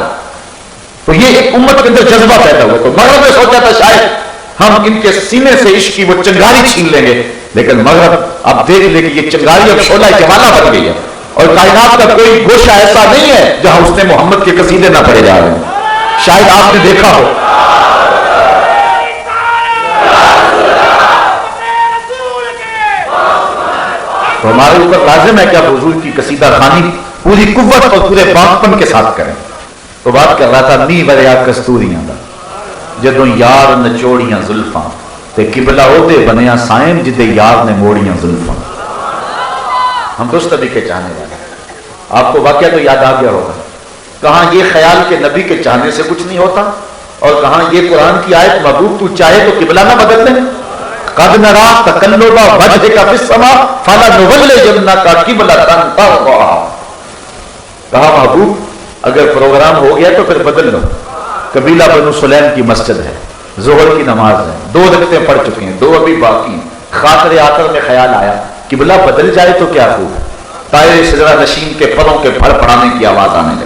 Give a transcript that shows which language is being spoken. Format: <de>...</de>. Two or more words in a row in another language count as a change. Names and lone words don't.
<ur>تو یہ ایک امت کے اندر جذبہ پیدا ہوا۔ تو مغرب نے سوچا تھا شاید ہم ان کے سینے سے عشق کی وہ چنگاری چھین لیں گے، لیکن مغرب اب دیکھ لے کہ یہ چنگاری اب شعلہ جوالہ بن گئی ہے، اور کائنات کا کوئی گوشہ ایسا نہیں ہے جہاں اس نے محمد کے قصیدے نہ پڑھے جا رہے ہیں۔ شاید آپ نے دیکھا ہو تو ہمارے اوپر لازم ہے کہ آپ حضور کی قصیدہ خوانی پوری قوت اور پورے پاکپن کے ساتھ کریں۔</ur> <pa>تو بات کر رہا تھا نی بریا کستوریاں دا جدوں یار نچوڑیاں زلفاں تے قبلہ او دے بنیا سائن جدے یار نے موڑیاں زلفاں۔</pa> <ur>ہم تو اس طبی کے چاہنے والے ہیں۔ آپ کو واقعہ تو یاد آ گیا ہوگا، کہاں یہ خیال کہ نبی کے چاہنے سے کچھ نہیں ہوتا، اور کہاں یہ قرآن کی آیت محبوب تو چاہے تو قبلہ نہ بدل دیں۔</ur> <ar>قد نرا تقلب وجهك في السماء فلنولينك قبلة ترضاها۔</ar> <ur>کہا محبوب اگر پروگرام ہو گیا تو پھر بدل لو۔ قبیلہ بنو سلیم کی مسجد ہے، ظہر کی نماز ہے، 2 رکعتیں پڑھ چکے ہیں، 2 ابھی باقی ہیں، خاطر آخر میں خیال آیا قبلہ بدل جائے تو کیا خوب ہے۔ طائر شجرہ نشین کے پروں کے پھڑ پڑانے کی آواز آنے لگی۔</ur>